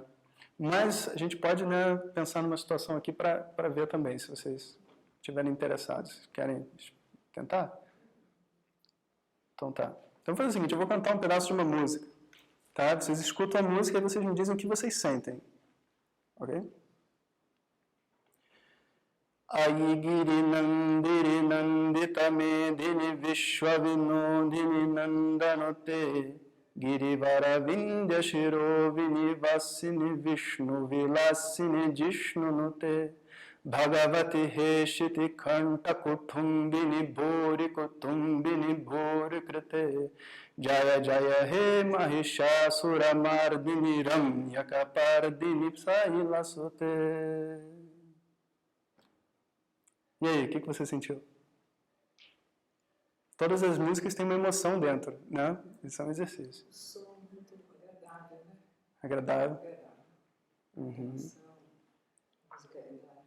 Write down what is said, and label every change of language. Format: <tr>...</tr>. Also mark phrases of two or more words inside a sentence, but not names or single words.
<pt>Mas a gente pode, né, pensar numa situação aqui para ver também, se vocês estiverem interessados. Querem tentar? Então tá. Então vou fazer o seguinte, eu vou cantar um pedaço de uma música. Tá? Vocês escutam a música e vocês me dizem o que vocês sentem. Ok?</pt> <sa>Ayi giri nandiri nandita medini vishwavinodini nandanote girivara vindya shiro vinivasini vishnu vilasini jishnunote Bhagavati heshiti khanta kutumbini bhori kutumbini bhori krite Jaya jaya he mahishasura mardini ramyaka pardini psahilasote.</sa> <pt>E aí, o que você sentiu? Todas as músicas têm uma emoção dentro, né? Isso é um exercício. O som muito agradável, né? Agradável. Agradável. Uhum. Musicalidade.</pt>